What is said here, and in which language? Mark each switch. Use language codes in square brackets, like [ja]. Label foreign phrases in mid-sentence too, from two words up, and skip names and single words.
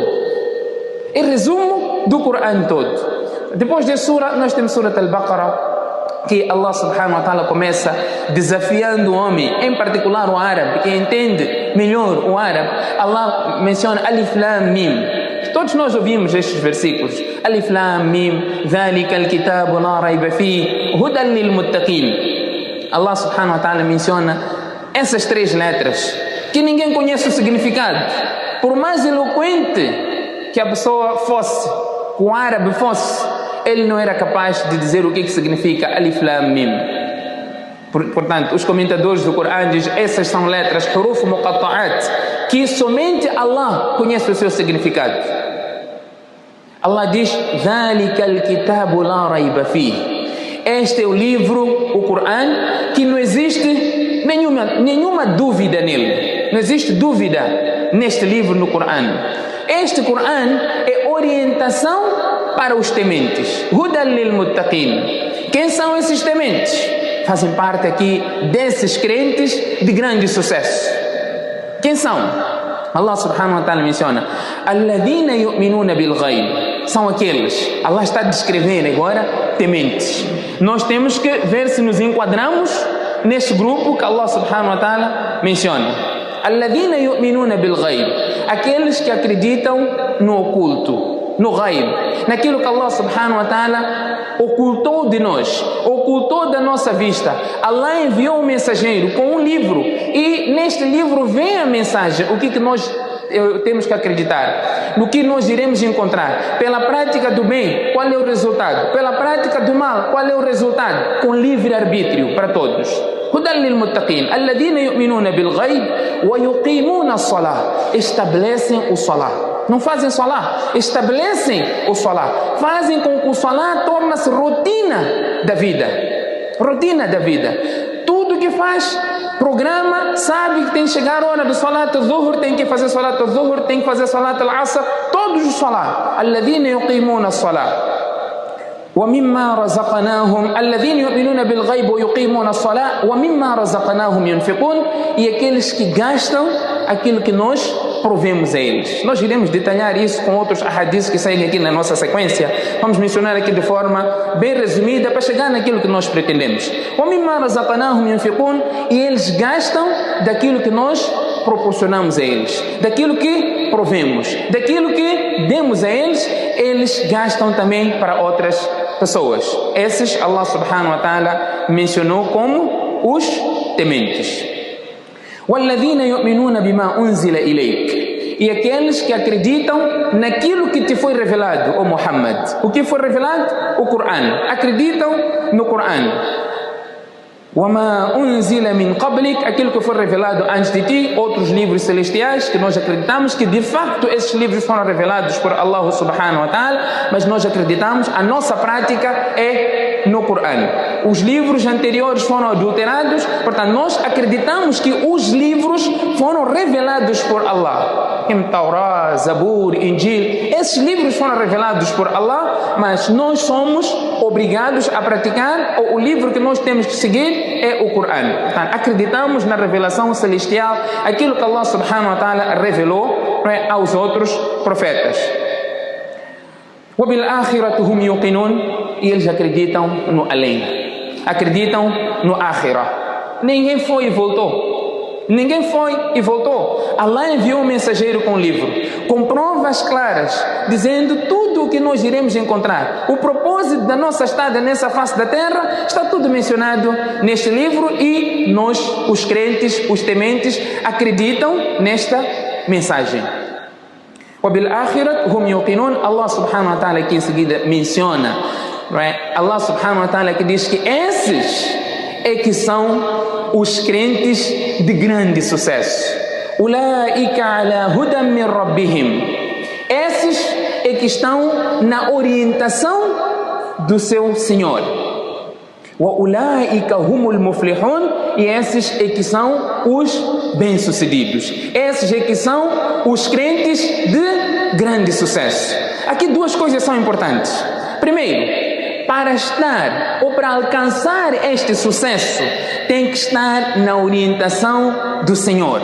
[pt] É o resumo do Coran todo. Depois de surah, nós temos Surat Al-Baqarah, que Allah [ar] سبحانه وتعالى [pt] começa desafiando o homem, em particular o árabe, que entende melhor o árabe. Allah menciona Alif Lam Mim. Todos nós ouvimos estes versículos. [ar] Alif Lam Mim, ذَلِكَ الْكِتَابُ لَا رَيْبَ فِيهِ هُدًى لِلْمُتَّقِينَ. [pt] Allah [ar] سبحانه وتعالى [pt] menciona essas 3 letras, que ninguém conhece o significado. Por mais eloquente que a pessoa fosse, que o árabe fosse, ele não era capaz de dizer o que significa Alif Lam Mim. Portanto, os comentadores do Corão dizem essas são letras [ar] حروف مقطعات, [pt] que somente Allah conhece o seu significado. Allah diz [ar] ذَلِكَ الْكِتَابُ لَا رَيْبَ فِيهِ. [pt] Este é o livro, o Corão, que não existe nenhuma dúvida nele. Não existe dúvida neste livro no Corão. Este Corão é orientação para os tementes. [ar] هدى للمتقين. [pt] Quem são esses tementes? Fazem parte aqui desses crentes de grande sucesso. Quem são? Allah [ar] سبحانه وتعالى [pt] menciona [ar] الذين يؤمنون بالغيب. [pt] São aqueles. Allah está a descrever agora tementes. Nós temos que ver se nos enquadramos neste grupo que Allah [ar] سبحانه وتعالى [pt] menciona. [ar] الذين يؤمنون بالغيب. [pt] Aqueles que acreditam no oculto, no ghaib, naquilo que Allah [ar] سبحانه وتعالى [pt] ocultou de nós, ocultou da nossa vista. Allah enviou um mensageiro com um livro e neste livro vem a mensagem, o que nós temos que acreditar, no que nós iremos encontrar. Pela prática do bem, qual é o resultado? Pela prática do mal, qual é o resultado? Com livre-arbítrio para todos. [ar] هدى للمتقين الذين يؤمنون بالغيب ويقيمون الصلاة. [pt] Estabelecem o salah. Não fazem salah, estabelecem o salah. Fazem com que o salah torne-se rotina da vida. Rotina da vida. Tudo que faz, programa, sabe que tem que chegar a hora do [ar] صلاة الظهر, [pt] tem que fazer [ar] صلاة الظهر, [pt] tem que fazer [ar] صلاة العصر, [pt] todos os salah. [ar] الذين يقيمون الصلاة. ومما رزقناهم الذين يؤمنون بالغيب ويقيمون الصلاة ومما رزقناهم ينفقون. [pt] E aqueles que gastam aquilo que nós provemos a eles. Nós iremos detalhar isso com outros hadiths que saem aqui na nossa sequência. Vamos mencionar aqui de forma bem resumida para chegar naquilo que nós pretendemos. [ar] ومما رزقناهم ينفقون. [pt] E eles gastam daquilo que nós proporcionamos a eles, daquilo que provemos, daquilo que demos a eles, eles gastam também para outras pessoas. Esses Allah [ar] سبحانه وتعالى [pt] mencionou como os tementes. [ar] وَالَّذِينَ يُؤْمِنُونَ بِمَا أُنزِلَ إِلَيْكَ. [pt] E aqueles que acreditam naquilo que te foi revelado, ó Muhammad. O que foi revelado? O Corão. Acreditam no Corão. [ar] وَمَا أُنزِلَ مِنْ قَبْلِكَ. [pt] Aquilo que foi revelado antes de ti, outros livros celestiais que nós acreditamos que de facto esses livros foram revelados por Allah [ar] سبحانه وتعالى, [pt] mas nós acreditamos, a nossa prática é no Corão. Os livros anteriores foram adulterados, portanto nós acreditamos que os livros foram revelados por Allah. Taurá, Zabur, Injil, esses livros foram revelados por Allah, mas nós somos obrigados a praticar, ou o livro que nós temos que seguir é o Corão. Portanto, acreditamos na revelação celestial, aquilo que Allah [ar] سبحانه وتعالى [pt] revelou aos outros profetas. [ar] وَبِالْآخِرَةِ هُمْ يُوقِنُونَ. [pt] E eles acreditam no além, acreditam no Akhirah. Ninguém foi e voltou. Ninguém foi e voltou. Allah enviou um mensageiro com um livro, com provas claras, dizendo tudo o que nós iremos encontrar. O propósito da nossa estada nessa face da terra está tudo mencionado neste livro e nós, os crentes, os tementes, acreditam nesta mensagem. [ar] وَبِالْآخِرَةِ هُمْ يُوقِنُونَ. [pt] Allah [ar] سبحانه وتعالى [pt] aqui em seguida menciona Não é? Allah [ar] سبحانه وتعالى [pt] que diz que esses é que são os crentes de grande sucesso. [ar] أولئك على هدى من ربهم. [pt] Esses é que estão na orientação do seu Senhor. [ar] وأولئك هم المفلحون. [pt] E esses é que são os bem-sucedidos. Esses é que são os crentes de grande sucesso. Aqui duas coisas são importantes. Primeiro, para estar ou para alcançar este sucesso, tem que estar na orientação do Senhor.